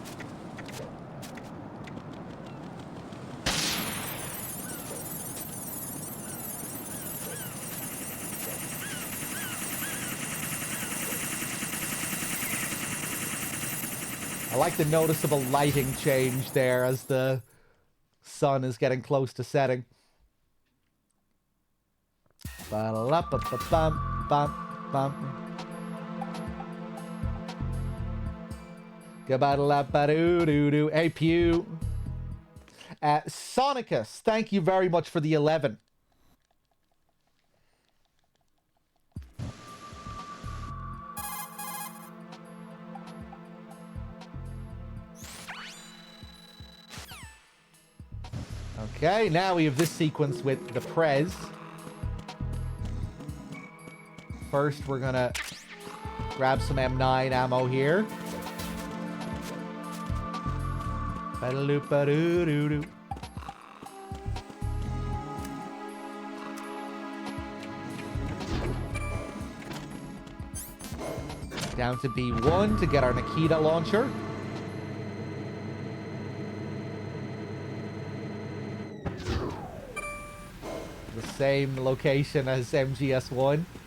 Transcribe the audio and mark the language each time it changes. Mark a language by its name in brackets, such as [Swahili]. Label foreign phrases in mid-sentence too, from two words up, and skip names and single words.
[English] I like the noticeable lighting change there as the sun is getting close to setting. Ba-la-ba-ba-bum-bum-bum. Ga-ba-da-la-ba-doo-doo-doo. Hey, Pew. Sonicus, thank you very much for the 11. Okay, now we have this sequence with the Prez. First, we're gonna grab some M9 ammo here. Ba-da-loop-ba-doo-doo-doo. Down to B1 to get our Nikita launcher. The same location as MGS1.